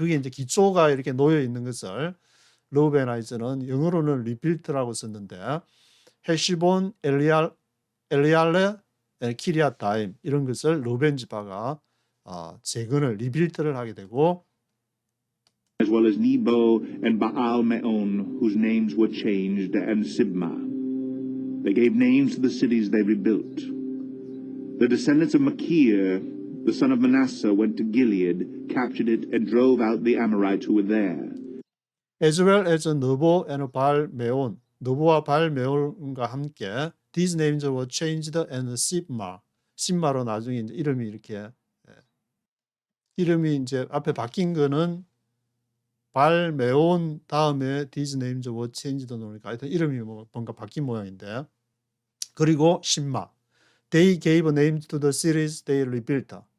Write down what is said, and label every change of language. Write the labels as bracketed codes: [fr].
[ko] 그게 이제 기초가 이렇게 놓여 있는 것을 르우벤아이즈는 영어로는 리빌트라고 썼는데, 헤시본, 엘리알레, 키리아타임 이런 것을 르우벤 지파가 재건을 리빌트를 하게 되고, [en] as well as Nebo and Baal Meon, whose names were changed, and Sibmah. They gave names to the cities they rebuilt. The descendants of Machir, the son of Manasseh, went to Gilead, captured it, and drove out the Amorites who were there. as well as [ko] 너보 and 발 메온, 너보와 발 메온과 함께 [en] these names were changed and [ko] 심마로 나중에 이제 이름이 이렇게 이름이 이제 앞에 바뀐 거는 발 메온 다음에 [en] these names were changed [ko] 나오니까 하여튼 이름이 뭔가 바뀐 모양인데, 그리고 심마 [en] they gave names to the cities they rebuilt.